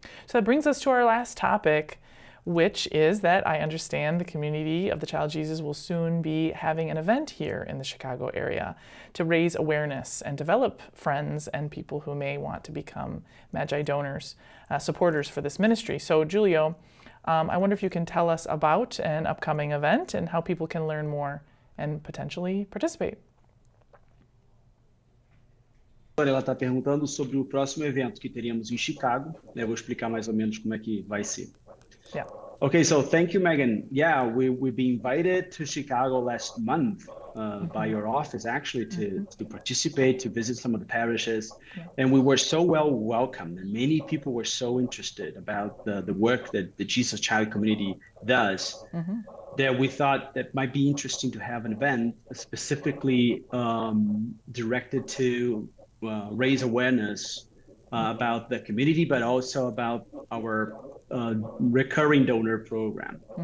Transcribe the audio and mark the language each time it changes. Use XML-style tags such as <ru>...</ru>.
<en>So that brings us to our last topic, which is that I understand the community of the Child Jesus will soon be having an event here in the Chicago area to raise awareness and develop friends and people who may want to become Magi donors, supporters for this ministry. So Júlio, I wonder if you can tell us about an upcoming event and how people can learn more and potentially participate.</en> <pt>Ela está perguntando sobre o próximo evento que teríamos em Chicago. Eu vou explicar mais ou menos como é que vai ser.</pt> <en>Yeah. Okay, so thank you, Megan. Yeah, we've been invited to Chicago last month by your office, actually, to participate, to visit some of the parishes. And we were so well welcomed, and many people were so interested about the work that the Jesus Child community does, that we thought that might be interesting to have an event specifically directed to raise awareness about the community, but also about our recurring donor program.</en>